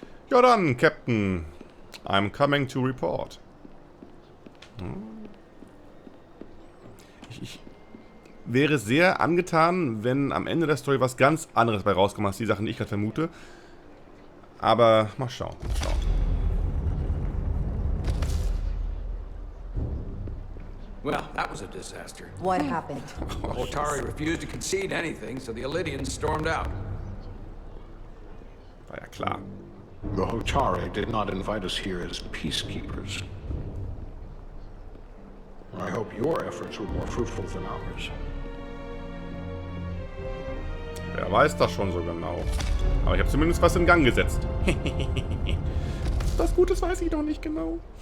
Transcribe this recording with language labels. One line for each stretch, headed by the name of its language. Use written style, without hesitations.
German: Ja dann,
English: Captain. I'm coming to report.
German: Ich wäre sehr angetan, wenn am Ende der Story was ganz anderes bei rauskommt, als die Sachen, die ich gerade vermute. Aber mal schauen, mal schauen.
English: Well, that was a disaster. What happened? The Hotari refused to concede anything, so the Illydians stormed out.
German: War ja klar.
English: The Hotari did not invite us here as peacekeepers. I hope your efforts were more fruitful than ours.
German: Wer weiß das schon so genau. Aber ich habe zumindest was in Gang gesetzt. Das Gute weiß ich noch nicht genau.